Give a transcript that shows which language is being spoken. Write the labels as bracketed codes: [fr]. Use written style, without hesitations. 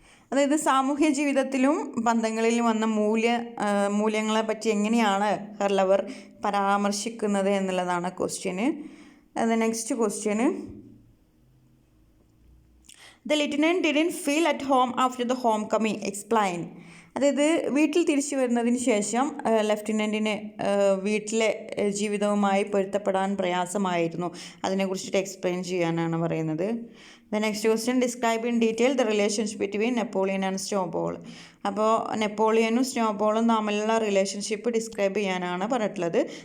[ml] അതായത് സാമൂഹ്യ ജീവിതത്തിലും ബന്ധങ്ങളിലും വന്ന മൂല്യങ്ങളെ പറ്റി എങ്ങനെയാണ് ഹെർലവർ പരാമർശിക്കുന്നത് എന്നുള്ളതാണ് question. [en] Next question, the lieutenant didn't feel at home after the homecoming. Explain. [ml] അതായത് വീട്ടിൽ തിരിച്ചു വരുന്നതിന് ശേഷം ലെഫ്റ്റനൻറ്റിന് വീട്ടിലെ ജീവിതവുമായി പൊരുത്തപ്പെടാൻ പ്രയാസമായിരുന്നു. അതിനെക്കുറിച്ചിട്ട് എക്സ്പ്ലെയിൻ ചെയ്യാനാണ് പറയുന്നത്. [en] The next question, describe in detail the relationship between Napoleon and Snowball. [ml] അപ്പോൾ നെപ്പോളിയനും സ്നോബോളും തമ്മിലുള്ള റിലേഷൻഷിപ്പ് ഡിസ്ക്രൈബ് ചെയ്യാനാണ് പറഞ്ഞിട്ടുള്ളത്.